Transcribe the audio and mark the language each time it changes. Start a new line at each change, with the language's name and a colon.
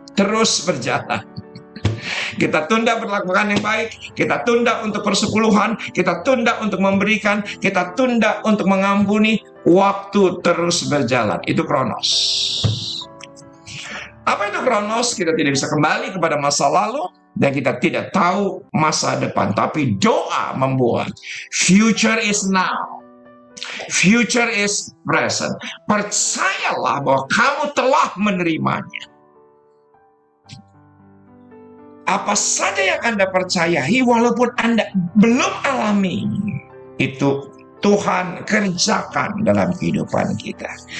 Indonesian: Terus berjalan. Kita tunda berlakukan yang baik, kita tunda untuk persepuluhan, kita tunda untuk memberikan, kita tunda untuk mengampuni, waktu terus berjalan. Itu kronos. Apa itu kronos? Kita tidak bisa kembali kepada masa lalu, dan kita tidak tahu masa depan. Tapi doa membuat
English: future is now. Future is present.
Indonesian: Percayalah bahwa kamu telah menerimanya. Apa saja yang Anda percayai walaupun Anda belum alami, itu Tuhan kerjakan dalam kehidupan kita.